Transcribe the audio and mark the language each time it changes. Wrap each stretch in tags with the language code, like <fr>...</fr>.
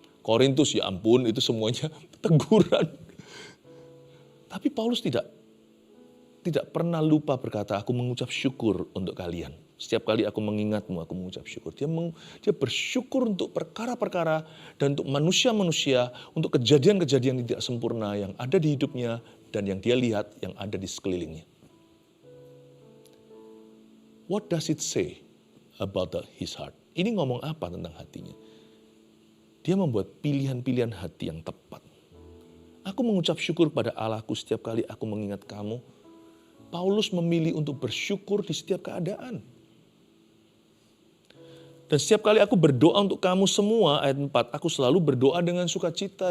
<id>Korintus ya ampun itu semuanya teguran. Tapi Paulus tidak pernah lupa berkata, aku mengucap syukur untuk kalian. Setiap kali aku mengingatmu, aku mengucap syukur. Dia bersyukur untuk perkara-perkara dan untuk manusia-manusia, untuk kejadian-kejadian yang tidak sempurna yang ada di hidupnya dan yang dia lihat yang ada di sekelilingnya.</id> <en>What does it say about his heart?</en> <id>Ini ngomong apa tentang hatinya? Dia membuat pilihan-pilihan hati yang tepat. Aku mengucap syukur pada Allahku setiap kali aku mengingat kamu. Paulus memilih untuk bersyukur di setiap keadaan. Dan setiap kali aku berdoa untuk kamu semua, ayat 4, aku selalu berdoa dengan sukacita.</id>